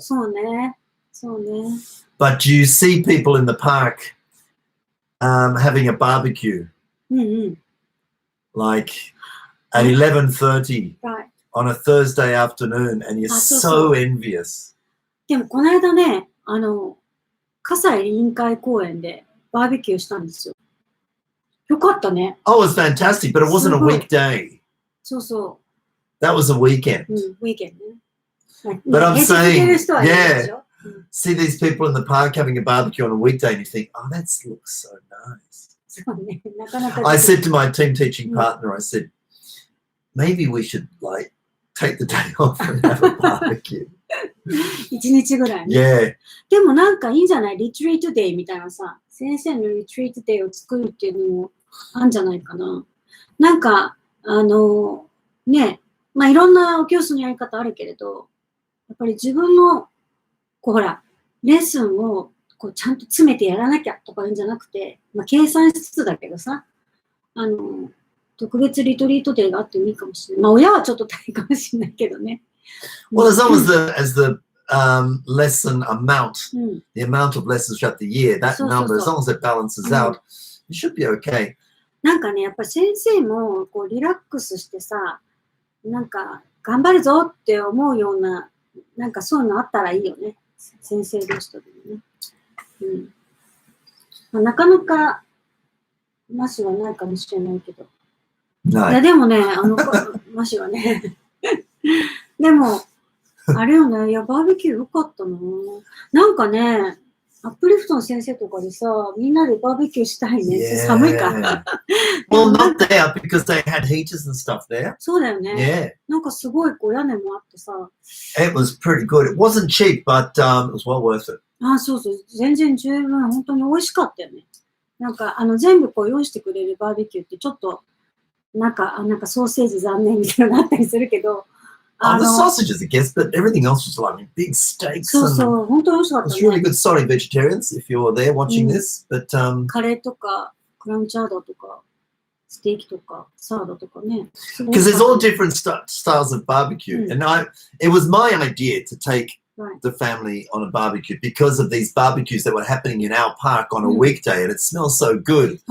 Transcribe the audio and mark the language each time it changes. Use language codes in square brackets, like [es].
[ja] そうね。そうね。 [en] But you see people in the park having a barbecue, like at 11:30 on a Thursday afternoon, and you're so envious. [ja] でもこの間ね、葛西臨海公園でバーベキューしたんですよ。よかったね。 [en] Oh, it was fantastic, but it wasn't a weekday. [ja] そうそう。 [en] That was a weekend. [ja] ウィーケンね。 [en] But I'm saying, yeah, see these people in the park having a barbecue on a weekday and you think, oh, that looks so nice. [ja] そうね。なかなか。 [en] I said to my team teaching partner, I said, maybe we should like take the day off and have a barbecue. [ja] 1日ぐらいね。 [en] Yeah. [ja] でもなんかいいんじゃない？リトリートデイみたいなさ、先生のリトリートデイを作るっていうのもあるんじゃないかな。なんか、ね、まあいろんなお教室のやり方あるけれど、やっぱり自分の、こうほら、レッスンをこうちゃんと詰めてやらなきゃとかいうんじゃなくて、まあ計算しつつだけどさ、特別リトリートデイがあってもいいかもしれない。まあ親はちょっと大変かもしれないけどね。 [en] Well, as long as lesson amount, the amount of lessons throughout the year, that number, as long as it balances out, you should be okay. [ja] なんかね、やっぱり先生もこうリラックスしてさ、なんか頑張るぞって思うような、なんかそういうのあったらいいよね。先生同士とでもね。まあ、なかなかマシはないかもしれないけど。いやでもね、マシはね。でも、あれよね、いや、バーベキューよかったな。なんかね、アップリフトの先生とかでさ、みんなでバーベキューしたいね。寒いから。 [en] Well, not there because they had heaters and stuff there. [ja] そうだよね。 [en] Yeah. [ja] なんかすごいこう屋根もあってさ。 [en] It was pretty good. It wasn't cheap, but it was well worth it. [ja] あ、そうそう。全然十分、本当に美味しかったよね。なんか、全部こう用意してくれるバーベキューってちょっと、なんかソーセージ残念みたいなのがあったりするけど、 [en] the sausages, I guess, but everything else was like big steaks. [ja] そうそう、本当に美味しかったね。 [en] It's really good. Sorry, vegetarians, if you're there watching this, but [ja] カレーとか、クラムチャウダーとか、ステーキとか、サラダとかね。 [en] Because there's all different styles of barbecue, and it was my idea to take the family on a barbecue because of these barbecues that were happening in our park on a weekday, and it smells so good.